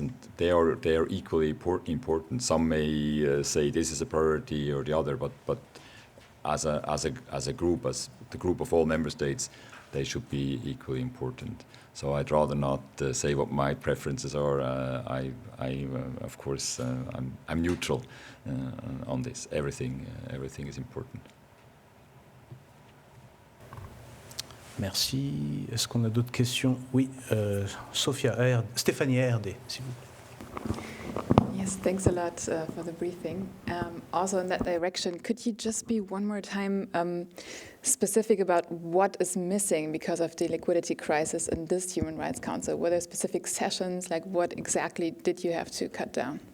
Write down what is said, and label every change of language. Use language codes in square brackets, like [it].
[en] And they are equally important. Some may say this is a priority or the other, but as a group, as the group of all member states, they should be equally important. So I'd rather not say what my preferences are. Of course, I'm neutral on this. Everything is important. [fr] Merci. Est-ce qu'on a d'autres questions? Oui, Stéphanie ARD, s'il vous plaît. [en] Yes, thanks a lot for the briefing. Also in that direction, could you just be one more time specific about what is missing because of the liquidity crisis in this Human Rights Council? Were there specific sessions? Like, what exactly did you have to cut down?